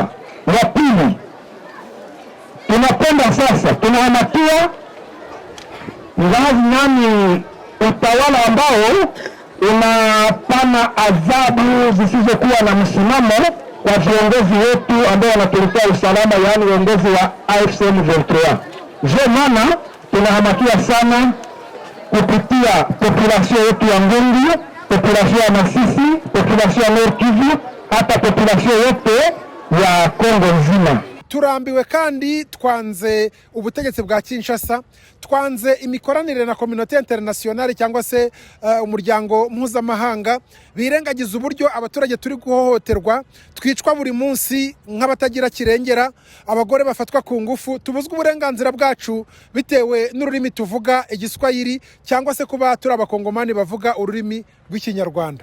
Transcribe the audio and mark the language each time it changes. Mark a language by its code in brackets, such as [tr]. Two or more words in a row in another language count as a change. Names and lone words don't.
[sw] Ya pili, tunapenda sasa tunahamakia nani utawala ambao unapana adhabu zisizokuwa na msimamo kwa viongozi wetu ambao wanatuletea usalama, yaani uongozi wa AFCM 23. Je, maana tunahamakia sana kupitia population yetu ya Ngungu, population ya Masisi, population ya Nord Kivu, hata population yote ya Kongo nzima. [rw] Turambiwe kandi twanze ubutegetsi bwa Kinshasa, twanze imikoranire na [fr] communauté internationale [rw] cyangwa se umuryango mpuzamahanga birengagiza uburyo abaturage turi guhohoterwa, twicwa buri munsi nk'abatagira kirengera, abagore bafatwa ku ngufu, tubuzwa uburenganzira bwacu bitewe n'ururimi tuvuga igiswahili cyangwa se kuba turi abakongomani bavuga ururimi rw'ikinyarwanda.